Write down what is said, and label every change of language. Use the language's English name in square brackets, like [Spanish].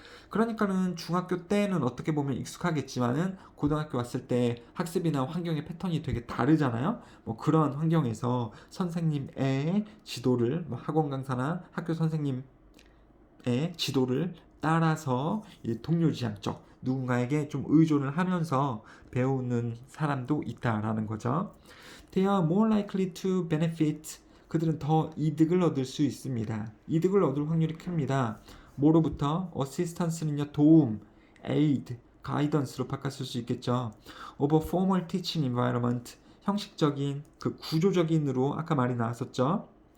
[Korean] 그러니까는 중학교 때는 어떻게 보면 익숙하겠지만은 고등학교 왔을 때 학습이나 환경의 패턴이 되게 다르잖아요. 뭐 그런 환경에서 선생님의 지도를 학원 강사나 학교 선생님의 지도를 따라서 동료 지향적 누군가에게 좀 의존을 하면서 배우는 사람도 있다라는 거죠. [English] They are more likely to benefit. [Korean] 그들은 더 이득을 얻을 수 있습니다. 이득을 얻을 확률이 큽니다. 뭐로부터? assistance는요 도움, aid, guidance로 바꿨을 수 있겠죠. [English] over formal teaching environment [Korean] 형식적인 그 구조적인으로 아까 말이 나왔었죠.